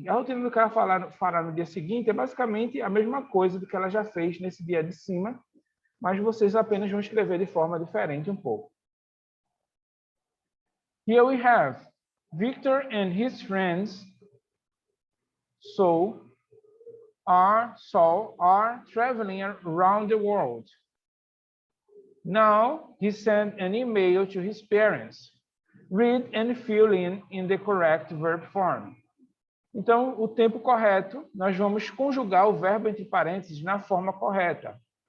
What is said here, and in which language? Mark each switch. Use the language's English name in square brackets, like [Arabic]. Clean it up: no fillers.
[Portuguese] E a rotina do que ela fará no dia seguinte é basicamente a mesma coisa do que ela já fez nesse dia de cima, mas vocês apenas vão escrever de forma diferente um pouco. [English] Here we have Victor and his friends saw Saul are traveling around the world. Now he sent an email to his parents. Read and fill in the correct verb form. [Portuguese] Então, o tempo correto, nós vamos conjugar o verbo entre parênteses na forma correta.